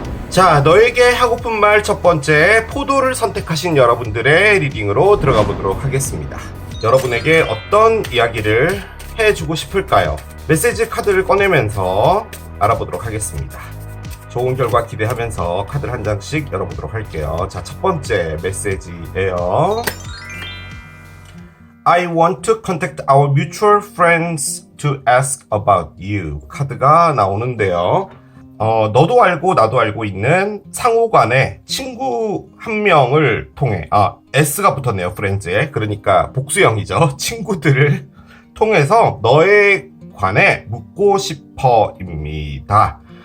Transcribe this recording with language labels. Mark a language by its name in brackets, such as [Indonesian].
[Korean] 자, 너에게 하고픈 말 첫 번째, 포도를 선택하신 여러분들의 리딩으로 들어가 보도록 하겠습니다. 여러분에게 어떤 이야기를 해주고 싶을까요? 메시지 카드를 꺼내면서 알아보도록 하겠습니다. 좋은 결과 기대하면서 카드를 한 장씩 열어보도록 할게요. 자, 첫 번째 메시지예요. [English] I want to contact our mutual friends to ask about you. [Korean] 카드가 나오는데요. 너도 알고 나도 알고 있는 상호간의 친구 한 명을 통해, S가 붙었네요, friends에. 그러니까 복수형이죠. 친구들을 통해서 너에 관해 묻고 싶어입니다.